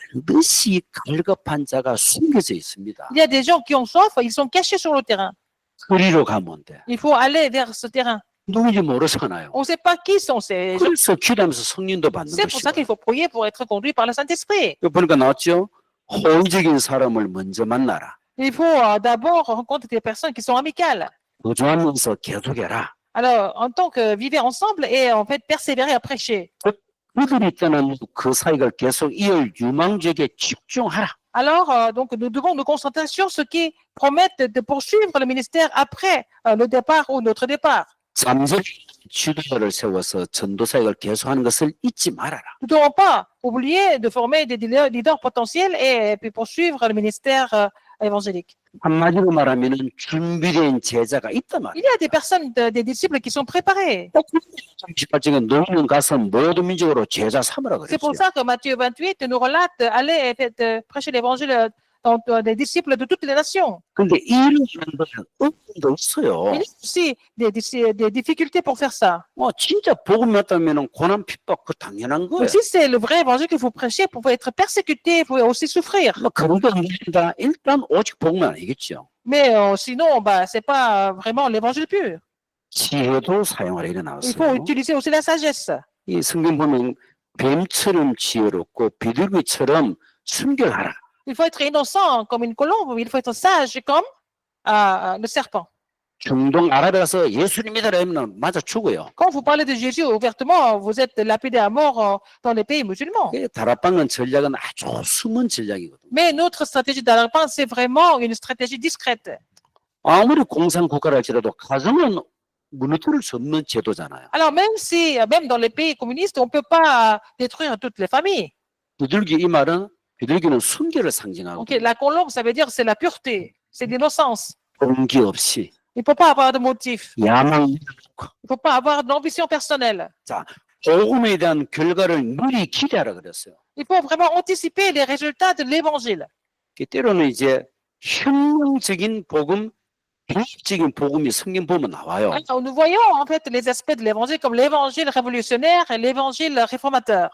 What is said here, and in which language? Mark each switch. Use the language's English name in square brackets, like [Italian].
[Korean] 반드시 갈급한 자가 숨겨져 있습니다. [French] Il y a des gens qui ont soif, ils sont cachés sur le terrain. [Korean] 그리로 가면 돼. [French] Il faut aller vers ce terrain. [Korean] 누군지 모르잖아요. [French] On ne sait pas qui sont ces gens. [Korean] 그래서 기도하면서 성령도 받는 [French] C'est pour ça qu'il [Korean] 것이고. [French] faut prier pour être conduit par le Saint-Esprit. [Korean] 여기 보니까 나왔죠? 호의적인 사람을 먼저 만나라. [French] Il faut d'abord rencontrer des personnes qui sont amicales. [Korean] 거주하면서 계속해라. [French] Alors, en tant que vivre ensemble et en fait persévérer à prêcher. [Korean] 그들이 떠난 그 사역을 계속 이을 유망주에게 집중하라. [French] Alors, donc, nous devons nous concentrer sur ceux qui promettent de poursuivre le ministère après le départ ou notre départ. [Korean] 잠재적 지도자를 세워서 전도 사역을 계속하는 것을 잊지 말아라. [French] Nous ne devons pas oublier de former des leaders potentiels et puis poursuivre le ministère évangélique. [Korean] 한마디로 말하면은 준비된 제자가 있단 말이야. [French] Il y a des personnes, des disciples qui sont préparés. [Korean] 38장에 너희는 가서 모든 민족으로 제자 삼으라 [French] C'est pour [Korean] 그랬어요. [French] ça que Matthieu 28 nous relate allez prêcher l'évangile dans des disciples de toutes les nations. [Korean] 근데 이런 사람들은 어려움도 있어요. [French] Il y a aussi des difficultés pour faire ça. [Korean] 진짜 복음 맞다면은 고난 핍박 그 당연한 거예요. [French] Mais si c'est le vrai évangile que vous prêchez, vous pouvez être persécuté, vous pouvez aussi souffrir. [Korean] 그런 거 아니다. 일단 오직 복음은 아니겠죠. [French] Mais sinon, c'est pas vraiment l'évangile pur. [Korean] 지혜도 사용하라 이래 [French] Il faut [Korean] 나왔어요. [French] utiliser aussi la sagesse. [Korean] 이 성경 보면 뱀처럼 지혜롭고 비둘기처럼 순결하라. [French] Il faut être innocent comme une colombe, il faut être sage comme le serpent. [Korean] 중동 아랍에 가서 예수님 믿으라 하면 맞아 죽어요. [French] Quand vous parlez de Jésus ouvertement, vous êtes lapidé à mort dans les pays musulmans. [Korean] 다락방은 전략은 아주 숨은 전략이거든요. [French] Mais notre stratégie d'Alpin, c'est vraiment une stratégie discrète. [Korean] 아무리 공산국가라 할지라도 가정은 무너뜨릴 수 없는 제도잖아요. [French] Alors même dans les pays communistes, on ne peut pas détruire toutes les familles. [Korean] 비둘기 이 말은 비둘기는 순결을 상징하고 [French] Okay, la colombe, ça veut dire c'est la pureté, c'est l'innocence. [Korean] 동기 없이 [French] Il ne faut pas avoir de motif. [Korean] 야망 [French] Il ne faut pas avoir d'ambition personnelle. [Korean] 복음에 대한 결과를 미리 기대하라 그랬어요. [French] Il faut vraiment anticiper les résultats de l'évangile. [Korean] 때로는 이제 혁명적인 복음, 개혁적인 복음이 성경 보면 나와요. [French] Alors, nous voyons en fait les aspects de l'évangile comme l'évangile révolutionnaire et l'évangile réformateur.